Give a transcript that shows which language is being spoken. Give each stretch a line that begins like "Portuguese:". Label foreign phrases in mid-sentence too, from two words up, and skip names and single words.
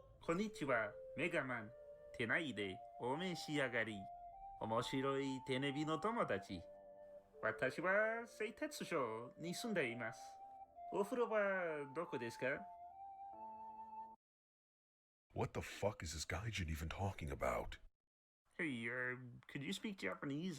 Japanese: Konnichiwa, Megaman. Tenai de ome shiagari. 面白いテネビの友達. 私は製鉄所に住んでいます. お風呂はどこですか?
English: What the fuck is this gaijin even talking about? Hey, could you speak Japanese?